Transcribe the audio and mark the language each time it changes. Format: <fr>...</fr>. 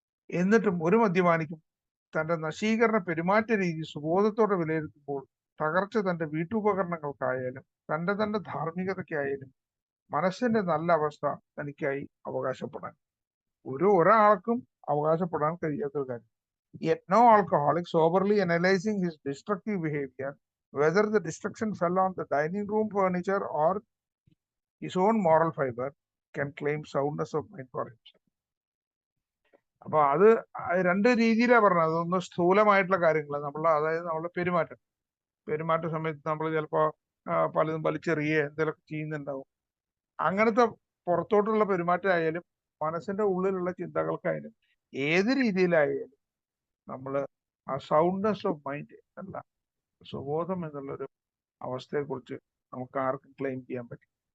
<ml>എന്നിട്ടും ഒരു മദ്യപാനിക്കും തന്റെ നശീകരണ പെരുമാറ്റ രീതി സുബോധത്തോടെ വിലയിരുത്തുമ്പോൾ തകർച്ച തന്റെ വീട്ടുപകരണങ്ങൾക്കായാലും തന്റെ ധാർമ്മികതയ്ക്കായാലും മനസ്സിന്റെ നല്ല അവസ്ഥ തനിക്കായി അവകാശപ്പെടാൻ ഒരാൾക്കും അവകാശപ്പെടാൻ കഴിയാത്തൊരു കാര്യം.</ml> <en>Yet no alcoholic, soberly analyzing his destructive behavior, whether the destruction fell on the dining room furniture or his own moral fiber, can claim soundness of mind for himself.</en> <ml>അപ്പൊ അത് 2 രീതിയിലാണ് പറഞ്ഞത്. അതൊന്ന് സ്ഥൂലമായിട്ടുള്ള കാര്യങ്ങൾ, അതായത് നമ്മളെ പെരുമാറ്റ സമയത്ത് നമ്മൾ ചിലപ്പോ പലതും വലിച്ചെറിയുക എന്തെങ്കിലുമൊക്കെ ചെയ്യുന്നുണ്ടാവും. അങ്ങനത്തെ പുറത്തോട്ടുള്ള പെരുമാറ്റമായാലും മനസ്സിന്റെ ഉള്ളിലുള്ള ചിന്തകൾക്കായാലും ഏത് രീതിയിലായാലും നമ്മൾ ആ</ml> <en>soundness of mind</en> <ml>എന്ന സുബോധം എന്നുള്ളൊരു അവസ്ഥയെ കുറിച്ച് നമുക്ക് ആർക്കും ക്ലെയിം ചെയ്യാൻ പറ്റും.</ml>